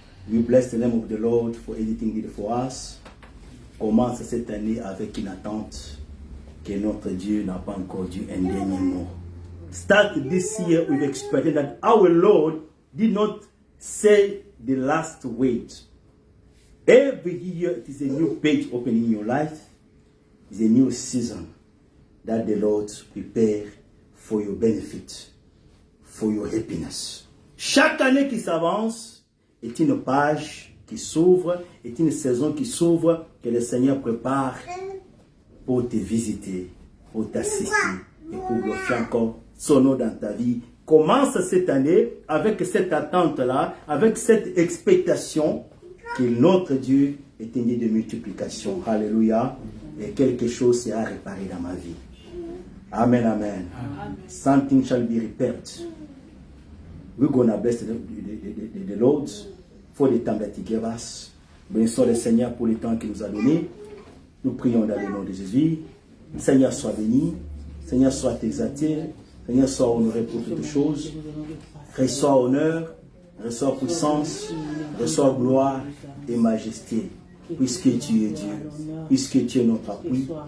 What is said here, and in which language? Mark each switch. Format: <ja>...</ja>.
<en>We bless the name of the Lord for everything he did for us.</en> <fr>Commence cette année avec une attente que notre Dieu n'a pas encore dit un dernier mot.</fr> <en>Start this year with expecting that our Lord did not say the last word. Every year it is a new page opening in your life. It's a new season that the Lord prepare for your benefit, for your happiness.</en> <fr>Chaque année qui s'avance est une page qui s'ouvre, est une saison qui s'ouvre que le Seigneur prépare pour te visiter, pour t'assister et pour glorifier encore son nom dans ta vie. Commence cette année avec cette attente-là, avec cette expectation que notre Dieu est un Dieu de multiplication. Alléluia. Et quelque chose sera réparé dans ma vie.</fr> <en>Amen, amen. Something shall be repaired. We're going to bless the Lord for the time that he gave us.</en> <fr>Bénissons le Seigneur pour le temps qu'il nous a donné. Nous prions dans le nom de Jésus. Seigneur, sois béni. Seigneur, sois exalté. Seigneur, sois honoré pour toutes choses. Reçois honneur, reçois puissance, reçois gloire et majesté, puisque tu es Dieu, puisque tu es notre appui.</fr>